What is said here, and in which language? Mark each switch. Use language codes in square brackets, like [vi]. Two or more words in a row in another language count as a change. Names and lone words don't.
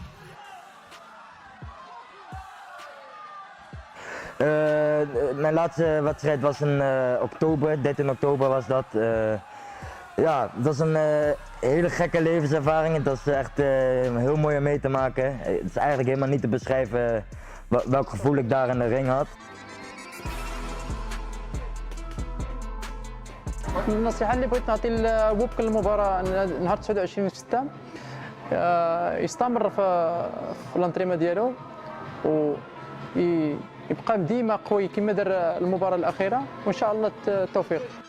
[nl] Mijn laatste wedstrijd was in oktober, 13 oktober was dat. Ja, het was een hele gekke levenservaring. Het was echt heel mooi om mee te maken. Het is eigenlijk helemaal niet te beschrijven welk gevoel ik daar in de ring had. [ar] النصيحة اللي بغيت نعطي لوبك المباراة نهار 29/6 يستمر في الانتريما ديالو ويبقى ديما قوي كما دار المباراة الأخيرة وإن شاء الله التوفيق.